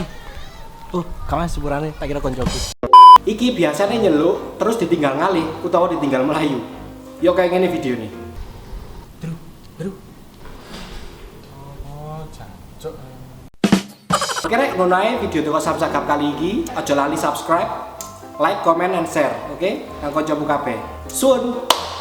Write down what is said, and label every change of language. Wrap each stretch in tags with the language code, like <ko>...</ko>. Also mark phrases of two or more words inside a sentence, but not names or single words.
<jv>Oh, kawas sepurane tak kira koncoku. Iki biasanya nyeluk terus ditinggal ngalih utawa ditinggal melayu. Yo kayak ngene videone. Bro. Oh, jancuk. Oke rek, ngono ae video teko Sam Sagap kali iki. Aja lali</jv> <en>subscribe, like, comment, and share.</en> <jv>Oke? Nang kancamu kabeh. Sun.</jv>